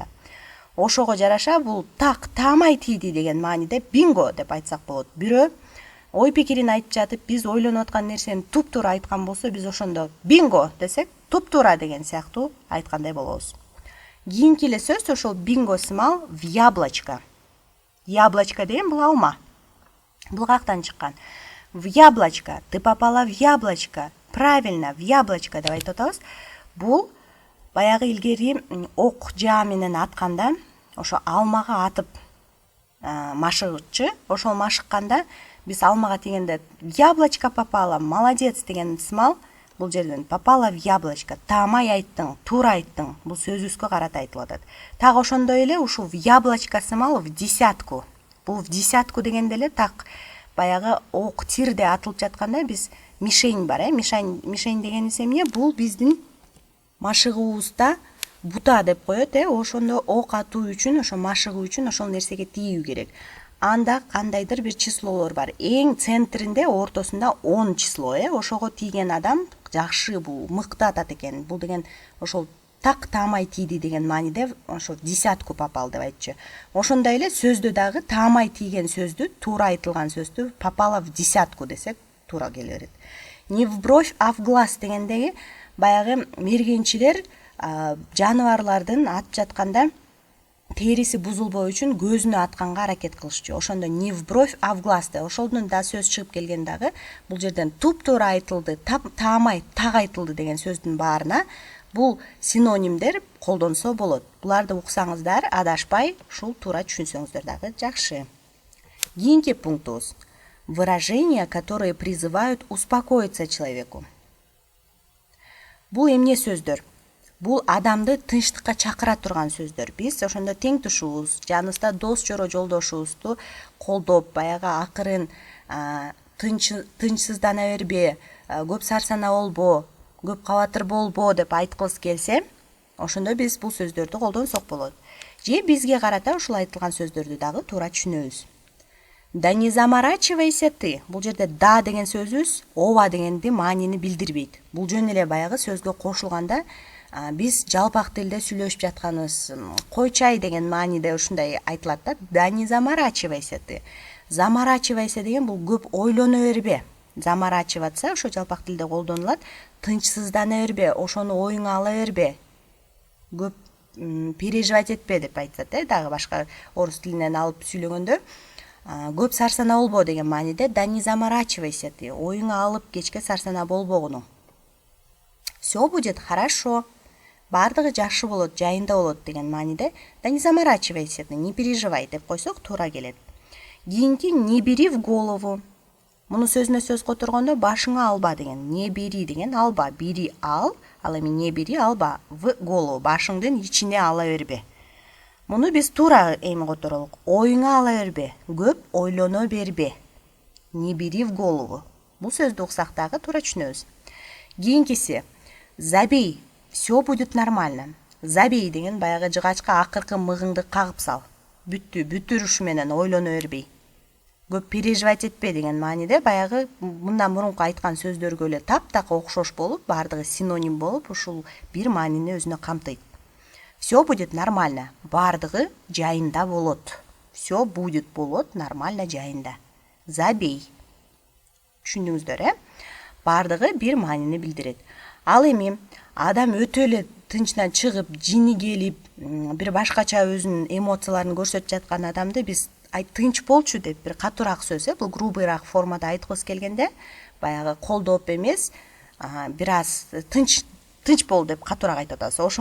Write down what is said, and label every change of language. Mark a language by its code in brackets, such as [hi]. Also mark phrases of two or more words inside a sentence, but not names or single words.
[ky] Ошого жараша бул так таамай тийди деген мааниде бинго деп айтсак болот. Бирөө ой пикирин айтып жатып, биз ойлонуп аткан нерсени туп-туура айткан болсо, биз ошондо бинго десек, туп-туура деген сыяктуу айткандай болобуз. Кийинки эле сөз ошол бинго сымал [ru] в яблочко. [ky] Яблочко деген бул алма. Бул каяктан чыккан? [ru] В яблочко. Ты попала в яблочко. Правильно, в яблочко [ky] деп айтып атабыз. Бул баягы илгери ок жаа менен атканда, ошо алмага атып машыгычы, ошол машыкканда биз алмага тийгенде [ru] яблочко попала, молодец [ky] деген сымал бул жерден [ru] попала в яблочко, [ky] таамай айттың, туура айттың. Бул сөзүбүзгө карата айтылып атат. Так ошондой эле ушул [ru] в яблочко [ky] сымал [ru] в десятку. [ky] Бул [ru] в десятку [ky] дегенде эле так баягы ок тирде атылып жатканда биз мишень бар, мишень дегенибиз эмне? Бул биздин машыгуубузда бута деп коет, ошондо ок атуу үчүн, ошо машыгуу үчүн ошол нерсеге тийүү керек. Анда кандайдыр бир числолор бар. Эң центринде, ортосунда 10 число, ошого тийген адам жакшы, бул мыкты атат экен. Бул деген ошол так таамай тийди деген мааниде ошо [ru] десятку попал [ky] деп айтчу. Ошондой эле сөздө дагы таамай тийген сөздү, туура айтылган сөздү [ru] попала в десятку [ky] десек туура келе берет. [ru] Не в бровь, а в глаз [ky] дегендеги баягы мергенчилер жаныбарлардын атып жатканда териси бузулбоо үчүн көзүнө атканга аракет кылышчу. Ошондо [ru] не в бровь, а в глаз [ky] деп ошолдун да сөз чыгып келген дагы бул жерден туп-туура айтылды, таамай так айтылды деген сөздүн баарына бул синонимдер колдонсо болот. Буларды уксаңыздар, адашпай, ушул туура түшүнсөңүздөр дагы жакшы. Кийинки пунктубуз. [ru] Выражения, которые призывают успокоиться человеку. [ky] Бул эмне сөздөр? Бул адамды тынчтыкка чакыра турган сөздөр. Биз ошондо тең тушубуз, жаныбызда дос жоро жолдошубузду колдоп, баягы акырын тынчсыздана бербе, көп сарсана болбо, көп кабатыр болбо деп айткыбыз келсе, ошондо биз бул сөздөрдү колдонсок болот. Же бизге карата ушул айтылган сөздөрдү дагы туура түшүнөбүз. [ru] Да не заморачивайся ты. [ky] Бул жерде да деген сөзүбүз ооба дегенди маанини билдирбейт. Бул жөн эле баягы сөзгө кошулганда биз жалпак тилде сүйлөшүп жатканыбыз койчай деген мааниде ушундай айтылат да. [ru] Да не заморачивайся ты. [ky] Заморачивайся деген бул көп ойлоно бербе. Заморачиваться ошо жалпак тилде колдонулат. Тынчсыздана бербе, ошону оюңа ала бербе. Көп переживать этпе деп айтат, дагы башка орус тилинен алып сүйлөгөндө. Көп сарсана болбо деген мааниде [ru] да не заморачивайся ты. [ky] Оюңа алып кечке сарсана болбогуну. [ru] Всё будет хорошо. [ky] Бардыгы жакшы болот, жайында болот деген мааниде [ru] да не заморачивайся ты, не переживай [ky] деп койсок туура келет. [ru] Кийинки не бери в голову. [ky] Муну сөзүнө сөз которгондо башыңа алба деген. [ru] Не бери [ky] деген алба, бери ал эми [ru] не бери [ky] алба [ru] в голову, [ky] башыңдын ичине ала бербе. Муну биз туура эми которолук. Оюңа ала бербе, көп ойлоно бербе. [ru] Не бери в голову. [ky] Бул сөздү уксак дагы туура түшүнөбүз. [ru] Кийинкиси забей, все будет нормально. [ky] Забей деген баягы жыгачка акыркы мыгыңды кагып сал. Бүттү, бүтүрүш менен ойлоно бербей. Көп переживать этпе деген мааниде баягы мындан мурунку айткан сөздөргө эле таптак окшош болуп, бардыгы синоним болуп, ушул бир маанини өзүнө камтыйт. [ru] Все будет нормально. [ky] Бардыгы жайында болот. [ru] Все будет [ky] болот нормально жайында. Забей. Түшүндүңүздөр, Бардыгы бир маанини билдирет. Ал эми адам өтө эле тынчынан чыгып, жини келип, бир башкача өзүнүн эмоцияларын көрсөтүп жаткан адамды биз тынч болчу деп бир катуураак сөз, бул грубыйраак формада айткыбыз келгенде, баягы колдоп эмес, бир аз тынч бол деп катуураак айтып атабыз.